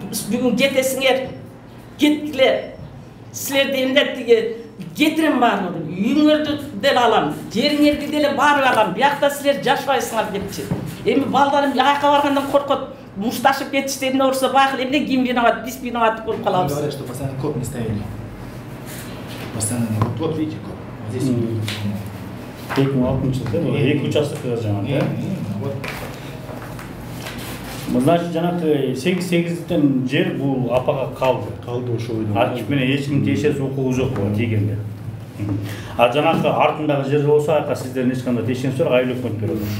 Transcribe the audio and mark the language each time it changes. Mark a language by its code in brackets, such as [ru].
[ky] Бүгүн кетесиңер, кеткиле. Силерди эмне тиги кетирем баарын. Үйүңөрдү деле алам, жериңерди деле баары алам. Биякта силер жашпайсыңар депчи. Эми балдарым аяка баргандан коркот. Мушташып кетишти, эмне болсо байкыл, эмне ким виноват, биз виноват болуп калабыз. [ru] Говорят, что постоянно код не ставили. Постоянно вот видите код. Вот здесь. [ky] 2006 жылда эки участокка жаңа. Значит, жанагы 8-8ден жер бул апага калды. Калды ошо бойдон. Ачып менен эч ким тиешеси укугу жок тийгенде. А жанагы артындагы жер болсо аяка сиздердин эч кандай тиешеңиз жок, айыл өкмөт берет.